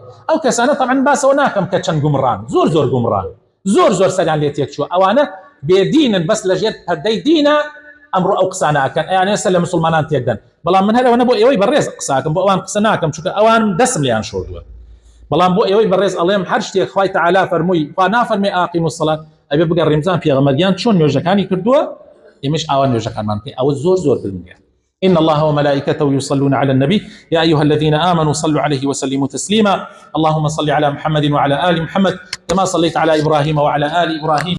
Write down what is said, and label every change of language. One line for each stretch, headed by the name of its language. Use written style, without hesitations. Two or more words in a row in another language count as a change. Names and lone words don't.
Central Kurdish: ئەو کەسانە طبعاً باسەوە ناکەم کە چەند گومڕان زۆر زۆر گومڕان زۆر زۆر سەریان لێ تێک چووە ئەوانە بێدینن بەس لەژێر پەردەی دینە ئەمڕۆ ئەو قسانە ئەکەن ئەیان ئێستا لە مسلمانان تێکدەن. بەڵام من هەرەوە نەبوو ئێوەی بەڕێز قساکەم بۆ ئەوان قسە ناکەم چونکە ئەوانم دەسم لێیان شۆردووە. بەڵام بۆ ئێوەی بەڕێز ئەڵێم هەر شتێک خوای تعالی فەرمووی خوا نافەرمێ
Arabic: ئاقیموا الصلاة
Central Kurdish: ئەبێ بگەڕێ ڕێمزان پێغەمبەریان چۆن نوێژەکانی کردووە ئێمەش ئاوا نوێژەکانمان بکەین. ئەوە زۆر زۆر گرنگە.
Arabic: إن الله وملائكته يصلون على النبي يا أيها الذين آمنوا صلوا عليه وسلموا تسليما. اللهم صل على محمد وعلى آل محمد كما صليت على إبراهيم وعلى آل إبراهيم